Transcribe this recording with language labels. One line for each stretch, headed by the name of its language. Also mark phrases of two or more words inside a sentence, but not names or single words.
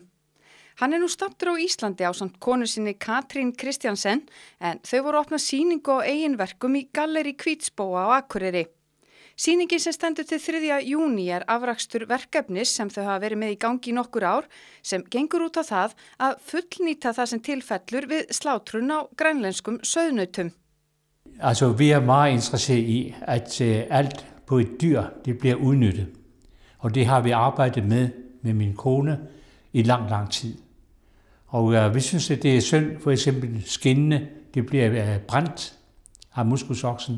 Icelandic: Hann nú staddur á Íslandi ásamt konu sinni Katrín Christiansen, en þau voru að opna sýningu á eigin verkum í Galleri Hvítsbóa á Akureyri. Sýningin sem stendur til 3. júní afrakstur verkefnis sem þau hafa verið með í gangi í nokkur ár, sem gengur út á það að fullnýta það sem tilfellur við slátrun á grænlenskum sauðnautum.
Danish: Altså, vi meget interesseret i, at alt på et dyr, det bliver udnyttet. Og det har vi arbejdet med min kone i lang tid. Og vi synes, at det er synd, for eksempel skinnene, det bliver brændt af muskusoksen.